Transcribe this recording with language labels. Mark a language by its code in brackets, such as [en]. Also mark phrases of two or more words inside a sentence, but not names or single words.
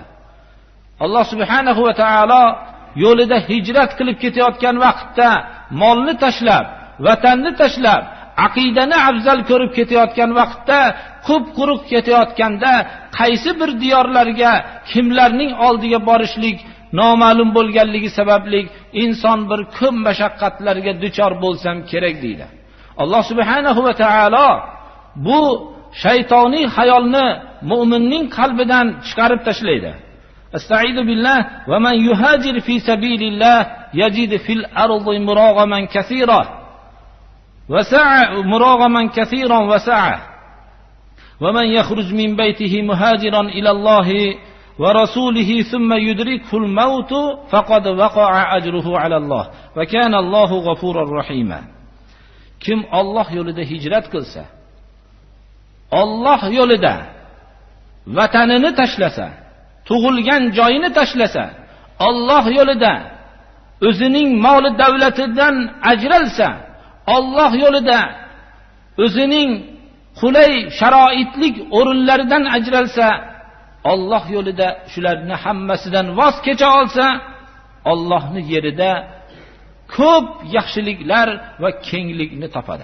[ar] الله سبحانه وتعالى [uz] yo'lida hijrat qilib ketayotgan vaqtda molni tashlab, vatanni tashlab, aqidani afzal ko'rib ketayotgan vaqtda, ko'p quruq ketayotganda qaysi bir diyorlarga, kimlarning oldiga borishlik noma'lum bo'lganligi sababli inson bir ko'p mashaqqatlarga duchor bo'lsam kerak deydi. [ar] الله سبحانه وتعالى [uz] bu shaytoniy xayolni mu'minning qalbidan chiqarib tashlaydi. [ar] أستعيذ بالله ومن يهاجر في سبيل الله يجد في الأرض مراغما كثيرا وسعة مراغما كثيرا وسعة ومن يخرج من بيته مهاجرا إلى الله ورسوله ثم يدركه الموت فقد وقع أجره على الله وكان الله غفورا رحيما. [uz] Kim Alloh yo'lida hijrat qilsa, Alloh yo'lida vatanini tashlasa, tug'ilgan joyini tashlasa, Alloh yo'lida o'zining moli davlatidan ajralsa, Alloh yo'lida o'zining qulay sharoitlik o'rinlaridan ajralsa, Alloh yo'lida shularni hammasidan voz kecha olsa, Allohning yerida ko'p yaxshiliklar va kenglikni topadi.